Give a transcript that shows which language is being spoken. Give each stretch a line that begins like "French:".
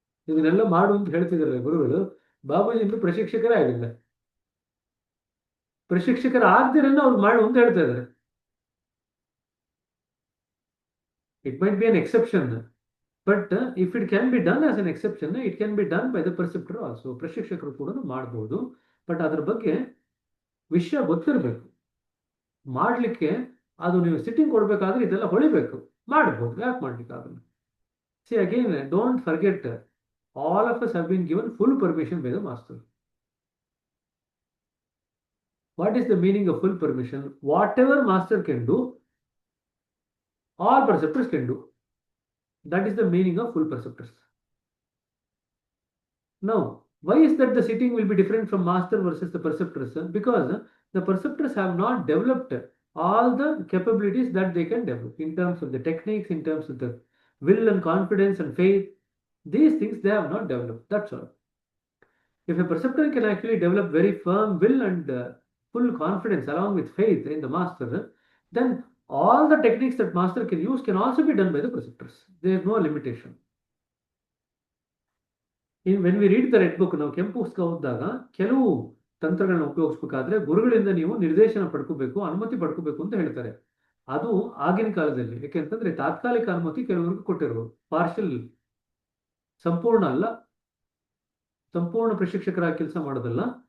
Kannada: ಇದನ್ನೆಲ್ಲ ಮಾಡು ಅಂತ ಹೇಳ್ತಿದ್ದಾರೆ ಗುರುಗಳು. ಬಾಬೂಜಿ ಇನ್ನು ಪ್ರಶಿಕ್ಷಕರೇ ಆಗಿಲ್ಲ. ಪ್ರಶಿಕ್ಷಕರ ಆಗದಿರನ್ನ ಅವ್ರು ಮಾಡು ಅಂತ ಹೇಳ್ತಾ ಇದ್ದಾರೆ.
English: It might be an exception, but if it can be done as an exception, it can be done by the preceptor also.
Kannada: ಪ್ರಶಿಕ್ಷಕರು ಕೂಡ ಮಾಡಬಹುದು. ಬಟ್ ಅದ್ರ ಬಗ್ಗೆ ವಿಷಯ ಗೊತ್ತಿರಬೇಕು. ಮಾಡ್ಲಿಕ್ಕೆ ಅದು ನೀವು ಸಿಟ್ಟಿಂಗ್ ಕೊಡ್ಬೇಕಾದ್ರೆ ಇದೆಲ್ಲ ಹೊಳಿಬೇಕು. ಮಾಡಬಹುದು, ಯಾಕೆ ಮಾಡ್ಲಿಕ್ಕೆ ಆಗಲ್ಲ?
English: See again, don't forget, all of us have been given full permission by the master. What is the meaning of full permission? Whatever master can do, all preceptors can do. That is the meaning of full preceptors. Now, why is that the sitting will be different from master versus the preceptors? Because the preceptors have not developed all the capabilities that they can develop in terms of the techniques, in terms of the will and confidence and faith. These things they have not developed. That's all. If a preceptor can actually develop very firm will and full confidence along with faith in the master, then all the techniques that master can use can also be done by the preceptors. There is no limitation. When we read the red book,
Kannada: ನಾವು ಕೆಂಪು ಪುಸ್ತಕ ಓದಿದಾಗ ಕೆಲವು ತಂತ್ರಗಳನ್ನ ಉಪಯೋಗಿಸ್ಬೇಕಾದ್ರೆ ಗುರುಗಳಿಂದ ನೀವು ನಿರ್ದೇಶನ ಪಡ್ಕೋಬೇಕು, ಅನುಮತಿ ಪಡ್ಕೋಬೇಕು ಅಂತ ಹೇಳ್ತಾರೆ. ಅದು ಆಗಿನ ಕಾಲದಲ್ಲಿ, ಯಾಕೆಂತಂದ್ರೆ ತಾತ್ಕಾಲಿಕ ಅನುಮತಿ ಕೆಲವರಿಗೆ ಕೊಟ್ಟಿರ್ಬೋದು, ಪಾರ್ಷಲ್, ಸಂಪೂರ್ಣ ಅಲ್ಲ, ಸಂಪೂರ್ಣ ಪ್ರಶಿಕ್ಷಕರಾಗಿ ಕೆಲಸ ಮಾಡೋದಲ್ಲ.